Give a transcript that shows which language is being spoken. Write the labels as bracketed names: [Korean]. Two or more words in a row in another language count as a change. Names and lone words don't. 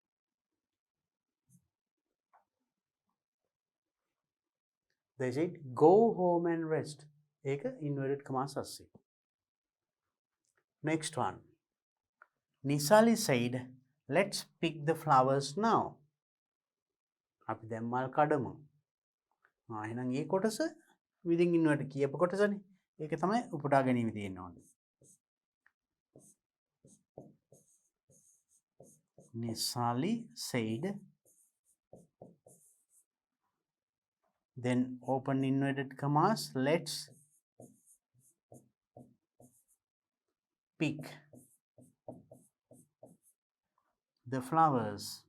[English] They said, go home and rest. [Sinhala] ඒක [English] inverted commas [Sinhala] අස්සේ. [English] Next one. Nisali said, let's pick the flowers now. [Sinhala] අපි දැන් මල් කඩමු. එහෙනම් මේ කොටස [English] within inverted [Sinhala] කියපු කොටසනේ. ඒක තමයි උපුටා ගැනීම තියෙන්න ඕනේ. [English] Nisali said, then open inverted commas, let's pick the flowers.